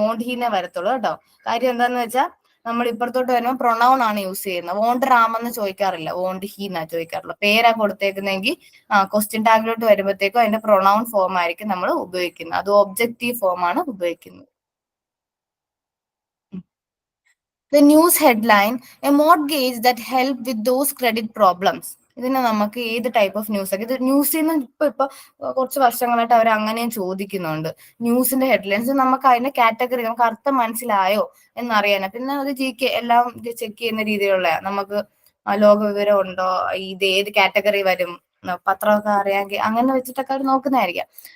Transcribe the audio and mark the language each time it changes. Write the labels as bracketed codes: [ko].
[ml] Won't ഹീനെ വരത്തുള്ളൂ കേട്ടോ. കാര്യം എന്താന്ന് വെച്ചാൽ നമ്മൾ ഇപ്പുറത്തോട്ട് വരുമ്പോൾ പ്രൊണൗൺ ആണ് യൂസ് ചെയ്യുന്നത്. വോണ്ട് റാം എന്ന് ചോദിക്കാറില്ല, വോണ്ട് ഹീ എന്നാ ചോദിക്കാറുള്ളത്. പേരാ കൊടുത്തേക്കുന്നെങ്കിൽ ക്വസ്റ്റ്യൻ ടാഗിലോട്ട് വരുമ്പോഴത്തേക്കും അതിന്റെ പ്രൊണൗൺ ഫോം ആയിരിക്കും നമ്മൾ ഉപയോഗിക്കുന്നത്. അത് ഒബ്ജക്റ്റീവ് ഫോം ആണ് ഉപയോഗിക്കുന്നത്. [en] The news headline, a mortgage that help with those credit problems. [ml] ഇതിന് നമുക്ക് ഏത് ടൈപ്പ് ഓഫ് ന്യൂസ് ഒക്കെ, ഇത് ന്യൂസിൽ നിന്ന് ഇപ്പൊ കുറച്ച് വർഷങ്ങളായിട്ട് അവർ അങ്ങനെയും ചോദിക്കുന്നുണ്ട്. ന്യൂസിന്റെ ഹെഡ്ലൈൻസ് നമുക്ക് അതിന്റെ കാറ്റഗറി, നമുക്ക് അർത്ഥം മനസ്സിലായോ എന്നറിയാനാ. പിന്നെ അത് GK എല്ലാം ചെക്ക് ചെയ്യുന്ന രീതിയിലുള്ള, നമുക്ക് ലോക വിവരം ഉണ്ടോ, ഇത് ഏത് കാറ്റഗറി വരും, പത്രമൊക്കെ അറിയാമെങ്കിൽ അങ്ങനെ വെച്ചിട്ടൊക്കെ അവർ നോക്കുന്നതായിരിക്കാം.